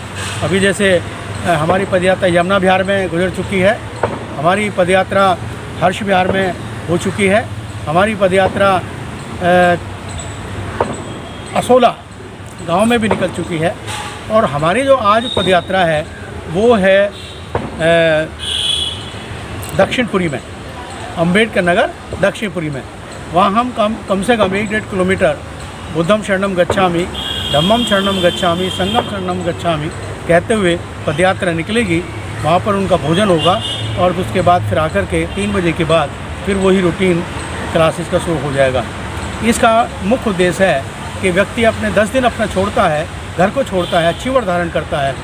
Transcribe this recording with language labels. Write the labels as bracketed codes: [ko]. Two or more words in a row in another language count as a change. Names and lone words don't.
[hi] अभी जैसे हमारी पद यात्रा यमुना विहार में गुजर चुकी है, हमारी पद यात्रा हर्ष विहार में हो चुकी है, हमारी पद यात्रा असोला गांव में भी निकल चुकी है और हमारी जो आज पद यात्रा है वो है दक्षिणपुरी में, अंबेडकर नगर दक्षिणपुरी में। वहाँ हम कम से कम 1-1.5 किलोमीटर [pi] बुद्धम शरणम गच्छामि, धम्मम शरणम गच्छामि, संगम शरणम गच्छामि [hi] कहते हुए पदयात्रा निकलेगी। वहाँ पर उनका भोजन होगा और उसके बाद फिर आकर के 3 बजे के बाद फिर वही [en] routine classes [hi] का शुरू हो जाएगा। इसका मुख्य उद्देश्य है कि व्यक्ति अपने 10 दिन अपना छोड़ता है, घर को छोड़ता है, चिवर धारण करता है।